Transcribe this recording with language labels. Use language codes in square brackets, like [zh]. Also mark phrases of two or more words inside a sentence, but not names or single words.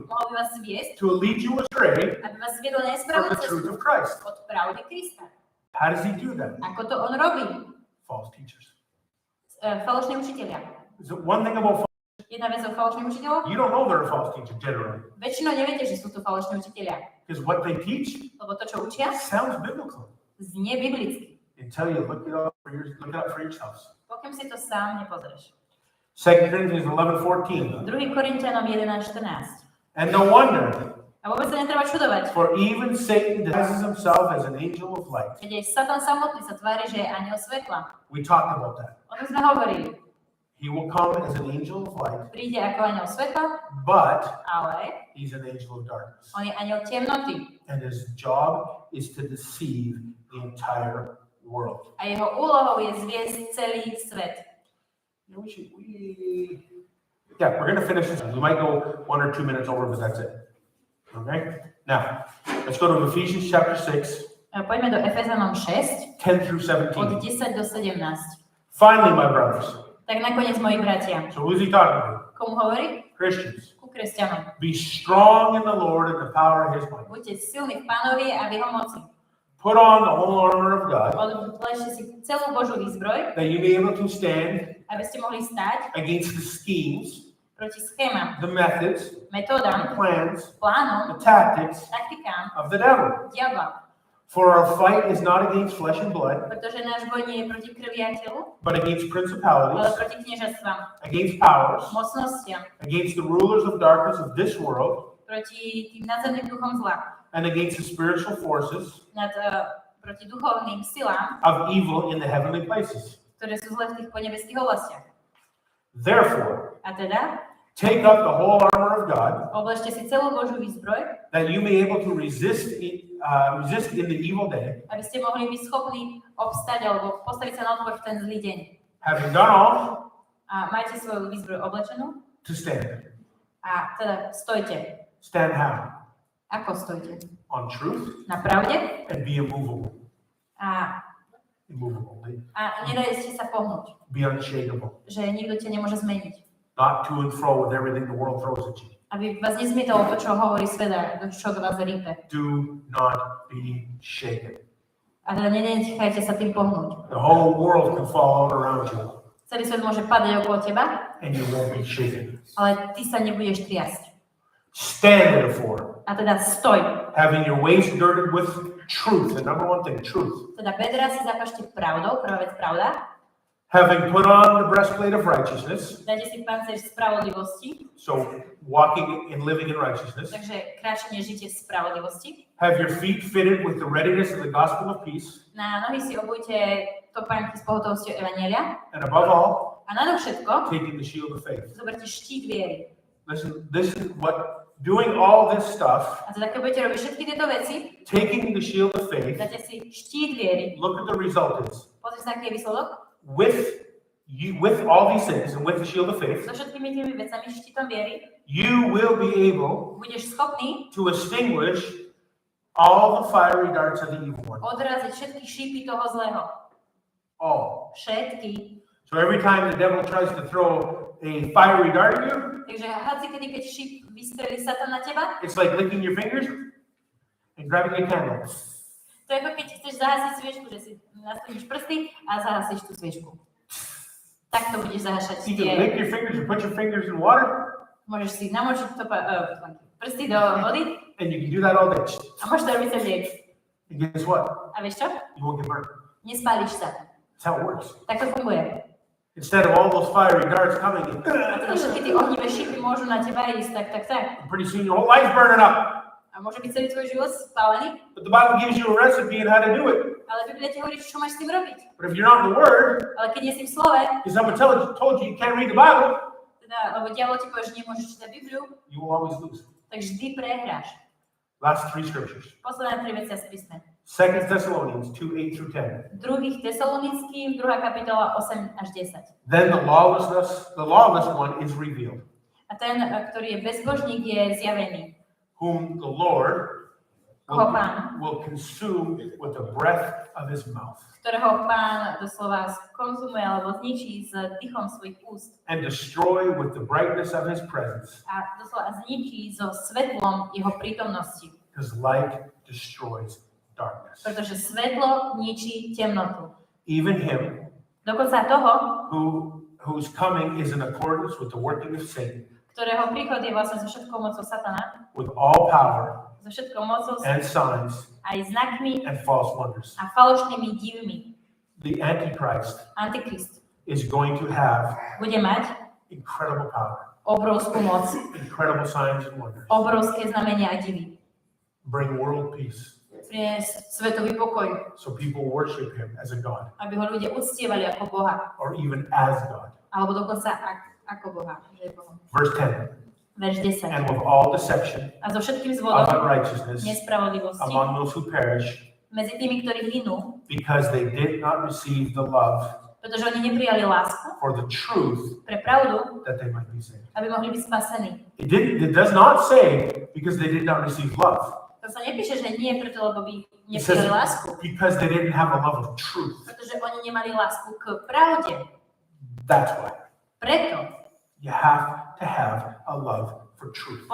[sk] by vás viesť, [en] to lead you astray [sk] aby vás viedol [en] from [sk] nesprávnu [en] the truth [sk] cestu [en] of Christ. [sk] od pravdy Krista. [en] How does he do that? [sk] Ako to on robí? [en] False teachers. [sk] Falošní učitelia. [en] So one thing about [sk] Jedna vec o falošných učiteľoch. [en] you don't know they're a false teacher generally. [sk] Väčšinou neviete, že sú to falošní učitelia. [en] Because what they teach [sk] Lebo to, čo učia, [en] sounds biblical [sk] znie biblicky. [en] until you look it up for yourselves. [sk] Pokým si to sám nepozrieš. [en] 2 Corinthians 11:14. [sk] 2. Korinťanom 11:14. [en] And no wonder, [sk] A vôbec sa netreba čudovať. [en] for even Satan disguises himself as an angel of light. [sk] Keď aj Satan samotný sa tvári, že je anjel svetla. [en] We talked about that. [sk] O tom sme hovorili. [en] He will come as an angel of light, [sk] Príde ako anjel svetla, [en] but [sk] ale [en] he's an angel of darkness. [sk] on je anjel temnoty. [en] And his job is to deceive the entire world. [sk] A jeho úlohou je zviesť celý svet. [en] You know, we're going to finish this. We might go 1 or 2 minutes over, but that's it. Okay? Now, let's go to Ephesians chapter 6, [sk] Poďme do Efezanom 6, [en] 10 through [sk] od [en] 17. [sk] 10 do 17. [en] Finally, my brothers. [sk] Tak nakoniec, moji bratia, [en] So who's he talking to? [sk] komu hovorí? [en] Christians. [sk] Ku kresťanom. [en] Be strong in the Lord and the power of his might. [sk] Buďte silní v Pánovi a v jeho moci. [en] Put on the whole armor of God, [sk] Odležte si celú Božú výzbroj, [en] that you may be able to stand [sk] aby ste mohli stáť [en] against the schemes, [sk] proti schémam, [en] the methods, the [sk] metódam, [en] plans, [sk] plánom, [en] the tactics [sk] taktikám [en] of the devil. [sk] diabla. [en] For our fight is not against flesh and blood, [sk] Pretože náš boj nie je proti krvi a telu, [en] but against [sk] ale [en] principalities, [sk] proti kniežatstvám, [en] against powers, [sk] mocnostiam, [en] against the rulers of darkness of this world, [sk] proti tým nadzemným duchom zla, [en] and against the spiritual forces [sk] proti duchovným silám, [en] of evil in the heavenly places. [sk] ktoré sú zle v tých podnebeských oblastiach. [en] Therefore, [sk] A teda, [en] take up the whole armor of God, [sk] obležte si celú Božú výzbroj, [en] that you may be able to resist in the evil day, [sk] aby ste mohli byť schopní obstať alebo postaviť sa na odpor v ten zlý deň. [en] having done all, [sk] A majte svoju výzbroj oblečenú [en] to stand. [sk] a teda stojte. [en] Stand how? [sk] Ako stojte? [en] On truth [sk] Na pravde [en] and be immovable. [sk] a [en] Immovable. [sk] nedajte sa pohnúť, [en] Be unshakable. [sk] že nikto ťa nemôže zmeniť. [en] Not to and fro with everything the world throws at you. [sk] Aby vás nezmietalo to, čo hovorí svet a čo do vás rípe. [en] Do not be shaken. [sk] A teda nenechajte sa tým pohnúť. [en] The whole world can fall out around you, [sk] Celý svet môže padať okolo teba, [en] and you won't be shaken. [sk] ale ty sa nebudeš triasť. [en] Stand therefore, [sk] A teda stoj. [en] having your waist girded with truth. The number one thing, truth. [sk] Teda bedra si zapašte pravdou, prvá vec pravda. [en] Having put on the breastplate of righteousness, [sk] Dajte si panceľ spravodlivosti, [en] so walking and living in righteousness. [sk] takže kráčanie žite v spravodlivosti. [en] Have your feet fitted with the readiness of the gospel of peace. [sk] Na nohy si obujte topánky s pohotovosťou evanjelia. [en] And above all, [sk] A nadovšetko [en] taking the shield of faith. [sk] zoberte štít viery. [en] Listen, this is what, doing all this stuff, [sk] A teda keď budete robiť všetky tieto veci, [en] taking the shield of faith, [sk] dáte si štít viery. [en] look at the result is. [sk] Pozri sa, aký je výsledok. [en] With all these things and with the shield of faith, [sk] So všetkými tými vecami, štítom viery, [en] you will be able [sk] budeš schopný [en] to extinguish all the fiery darts of the evil one. [sk] odraziť všetky šípy toho zlého. [en] All. [sk] Všetky. [en] So every time the devil tries to throw a fiery dart at you, [sk] Takže hoci kedy, keď šíp vystrelí Satan na teba, [en] it's like licking your fingers and grabbing a candle. [sk] to je ako keď chceš zahasiť sviečku, že si nastavíš prsty a zahasíš tú sviečku. Tak to budeš zahašať [en] You can lick your fingers and put your fingers in water, [sk] Môžeš si namočiť prsty do vody [en] and you can do that all day. [sk] a môžeš to robiť celý deň. [en] And guess what? [sk] A vieš čo? [en] You won't get burned. [sk] Nespálíš sa. [en] That's how it works. [sk] Tak to funguje. [en] Instead of all those fiery darts coming in, [sk] A teda všetky tie ohnivé šípy môžu na teba ísť, tak. [en] pretty soon your whole life's burning up. [sk] A môže byť celý tvoj život spálený, [en] But the Bible gives you a recipe on how to do it. [sk] ale Biblia ti hovorí, čo máš s tým robiť. [en] But if you're not in the Word, [sk] Ale keď nie si v slove, [en] because someone told you you can't read the Bible, [sk] teda, lebo diabol ti povie, že nemôžeš čítať Bibliu, [en] you will always lose. [sk] tak vždy prehráš. [en] Last three scriptures. [sk] Posledné 3 veci z písme. [en] 2 Thessalonians 2, 8 through 10. [sk] 2. Tesalonickým, 2. kapitola 8 až 10. [en] Then the lawless one is revealed, [sk] A ten, ktorý je bezbožník, je zjavený, [en] whom the Lord will consume with the breath of his mouth. [sk] Ktorého Pán doslova konzumuje alebo zničí s dýchom svojich úst. [en] And destroy with the brightness of his presence. [sk] A doslova zničí so svetlom jeho prítomnosti. [en] Because light destroys darkness. [sk] Pretože svetlo ničí temnotu. [en] Even him, [sk] dokonca toho, [en] whose coming is in accordance with the working of Satan. [sk] Ktorého príchod je vlastne so všetkou mocou Satana. [en] With all power. [sk] So všetkou mocou [en] and signs [sk] aj znakmi [en] and false wonders. [sk] A falošnými divmi. [en] The Antichrist is going to have [sk] bude mať [en] incredible power. [sk] Obrovskú moc. [en] Incredible signs and wonders. [sk] Obrovské znamenia a divy. [en] Bring world peace. [sk] Priniesť svetový pokoj. [en] So people worship him as a god. [sk] Aby ho ľudia uctievali ako Boha. [en] Or even as God. [sk] Alebo dokonca ako Boha. [en] Verse 10. [sk] Verš 10. [en] And with all deception [sk] a so všetkým zvodom [en] of unrighteousness [sk] nespravodlivosti [en] among those who perish, [sk] medzi tými, ktorí hynú, [en] because they did not receive the love [sk] pretože oni neprijali lásku [en] for the truth [sk] pre pravdu, [en] that they might be saved. [sk] aby mohli byť spasení. [en] It does not say because they did not receive love. [sk] To sa nepíše, že nie preto, lebo by neprijali lásku. [en] Because they didn't have a love of truth. [sk] Pretože oni nemali lásku k pravde. [en] That's why. [sk] Preto. [en] You have to have a love for truth.